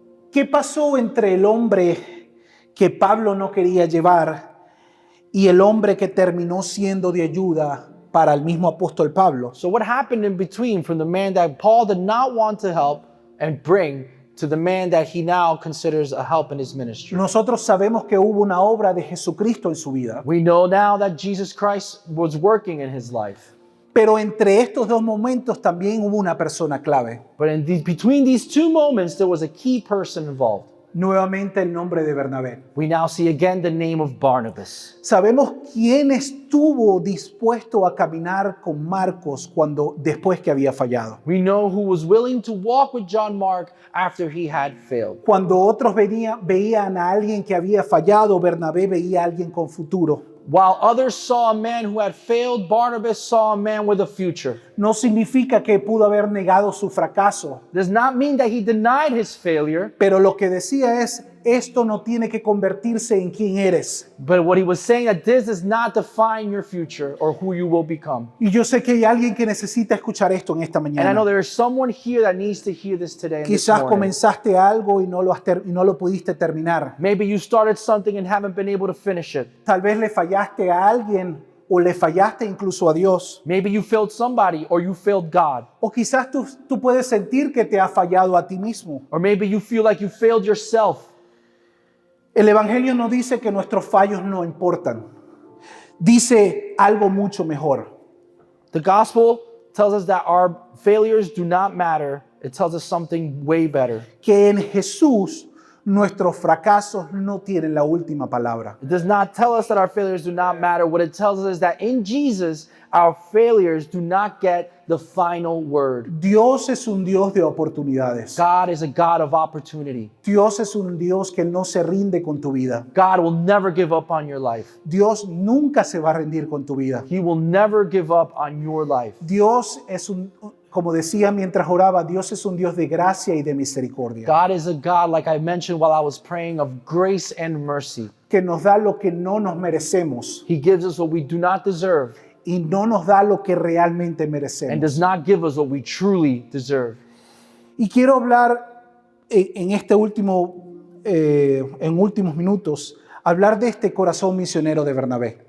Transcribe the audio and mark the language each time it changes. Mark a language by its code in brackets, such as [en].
[es] ¿Qué pasó entre el hombre que Pablo no quería llevar y el hombre que terminó siendo de ayuda para el mismo apóstol Pablo? [en] So what happened in between from the man that Paul did not want to help and bring to the man that he now considers a help in his ministry? [es] Nosotros sabemos que hubo una obra de Jesucristo en su vida, [en] We know now that Jesus Christ was working in his life. [es] pero entre estos dos momentos también hubo una persona clave. [en] But between these two moments, there was a key person involved. [es] Nuevamente el nombre de Bernabé. [en] We now see again the name of Barnabas. [es] Sabemos quién estuvo dispuesto a caminar con Marcos después que había fallado. [en] We know who was willing to walk with John Mark after he had failed. [es] Cuando otros veían a alguien que había fallado, Bernabé veía a alguien con futuro. [en] While others saw a man who had failed, Barnabas saw a man with a future. [es] No significa que pudo haber negado su fracaso, [en] Does not mean that he denied his failure, [es] pero lo que decía es, esto no tiene que convertirse en quién eres. [en] but what he was saying that this does not define your future or who you will become. [es] Y yo sé que hay alguien que necesita escuchar esto en esta [en] And I know there is someone here that needs to hear this today and this [es] Quizás [en] morning. [es] comenzaste algo y no lo pudiste terminar. [en] Maybe you started something and haven't been able to finish it. [es] Tal vez le fallaste a alguien o le fallaste incluso a Dios. [en] Maybe you failed somebody or you failed God. [es] O quizás tú puedes sentir que te has fallado a ti mismo. [en] Or maybe you feel like you failed yourself. [es] El Evangelio no dice que nuestros fallos no importan. Dice algo mucho mejor. [en] The gospel tells us that our failures do not matter. It tells us something way better. [es] Que en Jesús nuestros fracasos no tienen la última palabra. [en] It does not tell us that our failures do not matter. What it tells us is that in Jesus, our failures do not get the final word. [es] Dios es un Dios de oportunidades. [en] God is a God of opportunity. [es] Dios es un Dios que no se rinde con tu vida. [en] God will never give up on your life. [es] Dios nunca se va a rendir con tu vida. [en] He will never give up on your life. [es] Dios es como decía mientras oraba, Dios es un Dios de gracia y de misericordia. [en] God is a God, like I mentioned while I was praying, of grace and mercy. [es] Que nos da lo que no nos merecemos [en] He gives us what we do not deserve [es] y no nos da lo que realmente [en] and [es] merecemos. [en] does not give us what we truly deserve. [es] Y quiero hablar en últimos minutos, hablar de este corazón misionero de Bernabé.